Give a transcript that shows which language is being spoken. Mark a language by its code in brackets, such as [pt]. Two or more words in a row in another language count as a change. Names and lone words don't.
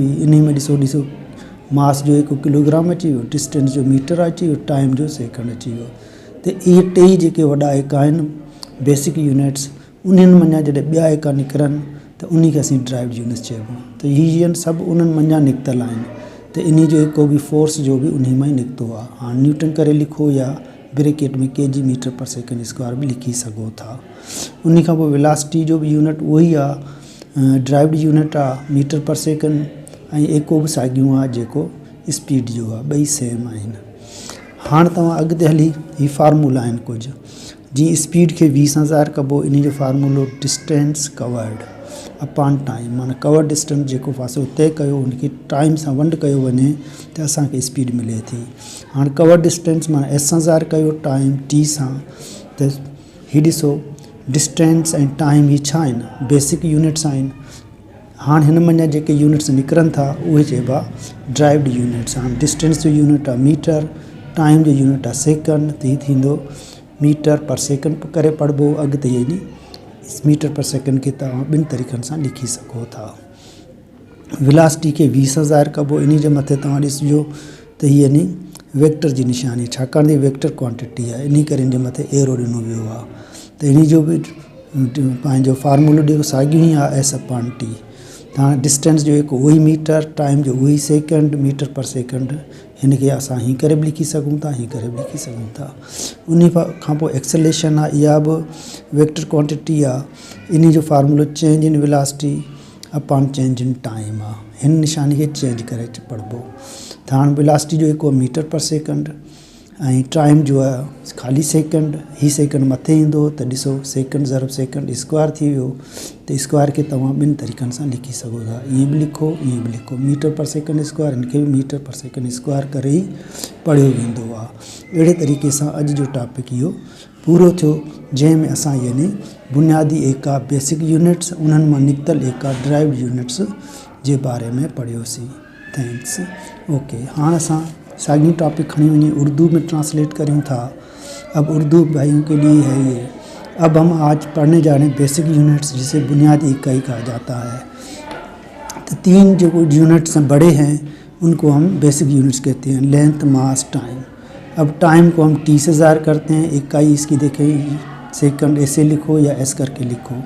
[sd] इन में ॾिसो मास जो एको किलोग्राम अची वियो, डिस्टेंस जो मीटर अची वियो, टाइम जो सेकेंड अची वियो। त इहे टे जेके वॾा एका आहिनि [en] basic units, [sd] उन्हनि मंझां जॾहिं ॿिया एका निकिरनि त उन खे असीं [en] derived units [sd] चइबो। त हीअ सभु उन्हनि मंझां निकितल आहिनि। त इन जो एको बि फोर्स जो बि उन मां ई निकितो आहे। हाणे न्यूटन करे लिखो या ब्रैकेट में [en] kg meter per second square [sd] बि लिखी सघो था। उन खां पोइ वेलासिटी जो बि यूनिट उहो ई आहे, [en] derived unit [sd] आहे, [en] meter per second, [sd] ऐं एको बि साॻियो आहे जेको स्पीड जो आहे, ॿई सेम आहिनि। हाणे तव्हां अॻिते हली हीअ फार्मूला आहिनि कुझु, जीअं स्पीड खे V सां ज़ाहिर कबो, इन जो फार्मूलो [en] distance covered upon time, [sd] माना [en] cover distance [sd] जेको फ़ासिलो तय कयो उनखे टाइम सां वंड कयो वञे त असांखे स्पीड मिले थी। हाणे [en] cover distance [sd] माना S सां ज़ाहिर कयो, टाइम T सां। त हीअ ॾिसो डिस्टेंस ऐं टाइम हीअ छा आहिनि, [en] basic units [sd] आहिनि। हाँ हिन मंझां जेके यूनिट्स निकिरनि था उहे चइबा [en] derived units. [sd] हाँ डिस्टेंस जो यूनिट आहे मीटर, टाइम जो यूनिट आहे सेकंड, त हीअ थींदो [en] meter per second [sd] करे पढ़बो अॻिते यानी [en] meter per second [sd] खे तव्हां ॿिनि तरीक़नि सां लिखी सघो था। वेलोसिटी खे 20,000 कबो, इन जे मथे तव्हां ॾिसिजो त हीअ यानी वेक्टर जी निशानी, छाकाणि त [en] vector quantity [sd] आहे, इन करे इन जे मथे एरो ॾिनो वियो आहे। त इन जो बि पंहिंजो फार्मूलो ॾियो साॻियो ई आहे S/T। तव्हां डिस्टेंस जो हिकु उहो ई मीटर, टाइम जो उहो ई सेकंड, [en] meter per second, [sd] हिन खे असां हीअं करे बि लिखी सघूं था, हीअं करे बि लिखी सघूं था। उन खां पोइ एक्सेलेरेशन आहे, इहा बि [en] vector quantity [sd] आहे। इन जो फार्मूलो [en] change in velocity upon change in time [sd] आहे। हिन निशानी खे चेंज करे पढ़बो। त हाणे वेलोसिटी जो हिकु [en] meter per second [sd] ऐं टाइम जो आहे ख़ाली सेकंड, ही सेकंड मथे ईंदो त ॾिसो सेकंड ज़रब [en] second square [sd] थी वियो। त स्क्वायर खे तव्हां ॿिनि तरीक़नि सां लिखी सघो था, ईअं बि लिखो, ईअं बि लिखो। [en] meter per second square, [sd] हिन खे बि [en] meter per second square [sd] करे ई पढ़ियो वेंदो आहे। अहिड़े तरीक़े सां अॼु जो टॉपिक इहो पूरो थियो, जंहिंमें असां यानी बुनियादी एका [en] basic units, [sd] उन्हनि मां निकितल एका [en] derived units [sd] जे बारे में पढ़ियोसीं। थैंक्स। ओके, हाणे असां साॻी टॉपिक खणी वञी उर्दू में ट्रांसलेट करूँ था। [ur] اب اردو بھائیوں کے لیے ہے یہ۔ اب ہم آج پڑھنے جا رہے ہیں [en] basic units, [ur] جسے بنیادی اکائی کہا جاتا ہے. تو 3 جو یونٹس بڑے ہیں ان کو ہم [en] basic units [ur] کہتے ہیں، لینتھ، ماس، ٹائم. اب ٹائم کو ہم T سے ظاہر کرتے ہیں، اکائی اس کی دیکھیں سیکنڈ، ایسے لکھو یا S کر کے لکھو.